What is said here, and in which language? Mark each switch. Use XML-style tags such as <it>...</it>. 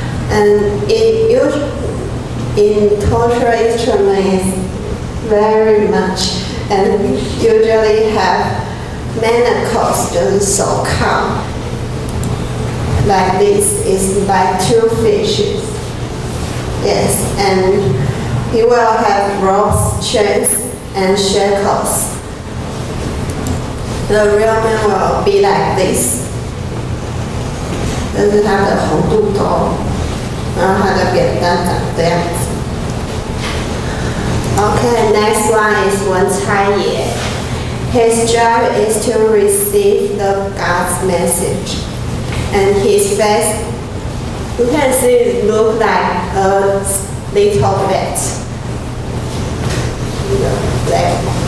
<en>And in torture instrument is very much and usually have manacles,</en> <zh>就是手铐</zh> <en>like this is like two fishes. Yes, and he will have ropes, chains, and shackles. The real man will be like this.</en> <zh>这是他的红肚兜，然后他的扁担长这样子。</zh> <en>Okay, next one is 文差爷. His job is to receive the God's message, and his face, you can see it look like a little bat.</en>